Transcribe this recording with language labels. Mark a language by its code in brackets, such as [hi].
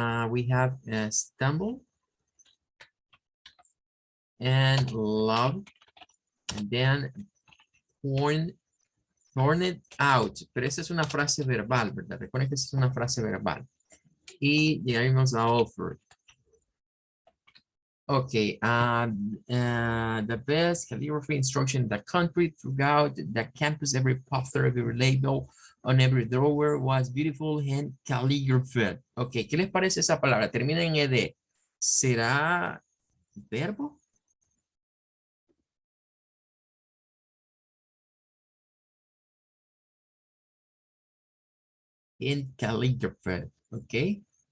[en] We have stumble and love, and then torn it out. [es] Pero esa es una frase verbal, ¿verdad? Recuerden que esa es una frase verbal. Y llegamos a offer. [en] Okay, the best calligraphy instruction in the country throughout the campus, every poster, every label on every drawer was beautiful hand calligraphy. [es] Okay, ¿qué les parece esa palabra? Termina en ed. ¿Será verbo? [en] In calligraphy, okay.